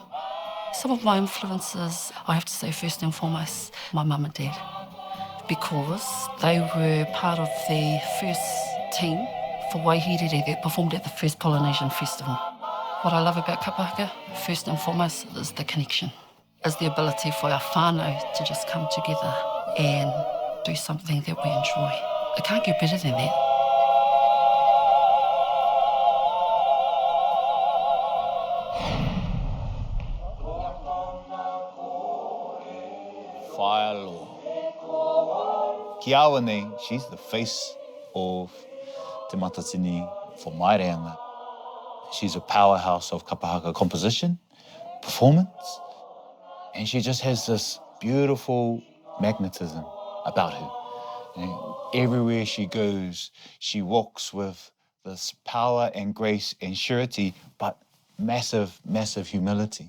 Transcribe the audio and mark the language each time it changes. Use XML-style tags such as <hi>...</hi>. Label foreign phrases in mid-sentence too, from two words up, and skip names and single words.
<en>Some of my influences, I have to say first and foremost, my mum and dad, because they were part of the first team for Waihīrere that performed at the first Polynesian Festival. What I love about kapahaka, first and foremost, is the connection, is the ability for our whānau to just come together and do something that we enjoy. It can't get better than that. Whaelo.</en> <mi>Ki awa nei,</mi> <en>she's the face of Te Matatini for my reanga. She's a powerhouse of kapahaka composition, performance, and she just has this beautiful magnetism about her. And everywhere she goes, she walks with this power and grace and surety, but massive, massive humility.</en>